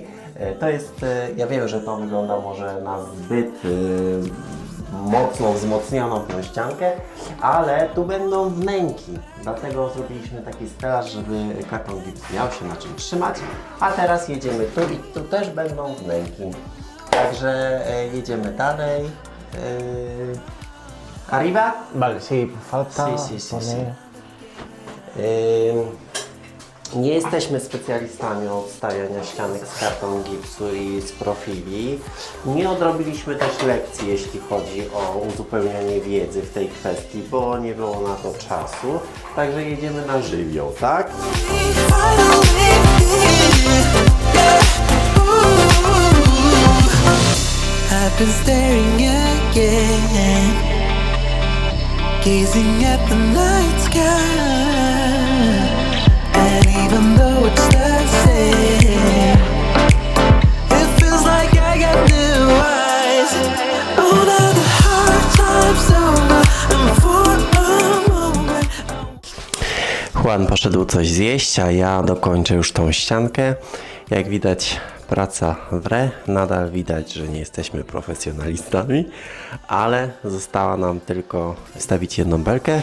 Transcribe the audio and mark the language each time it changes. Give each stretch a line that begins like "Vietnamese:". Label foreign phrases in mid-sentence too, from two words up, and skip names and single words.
Polish: To jest, ja wiem, że to wygląda może na zbyt mocno wzmocnioną tę ściankę, ale tu będą wnęki. Dlatego zrobiliśmy taki stelaż, żeby Karton Gips miał się na czym trzymać. A teraz jedziemy tu i tu też będą wnęki. Także jedziemy dalej.
Spanish: Arriba? Vale, sí, falta Sí. poner...
Polish: Nie jesteśmy specjalistami od stawiania ścianek z karton gipsu i z profili. Nie odrobiliśmy też lekcji, jeśli chodzi o uzupełnianie wiedzy w tej kwestii, bo nie było na to czasu. Także jedziemy na żywioł, tak?
English: I've been staring again, gazing at the night sky. And even though it's the same, it feels like I got new eyes. Oh, now the hard time's over, and for a moment
Polish: Juan poszedł coś zjeść, a ja dokończę już tą ściankę. Jak widać, praca wre. Nadal widać, że nie jesteśmy profesjonalistami, ale została nam tylko wstawić jedną belkę.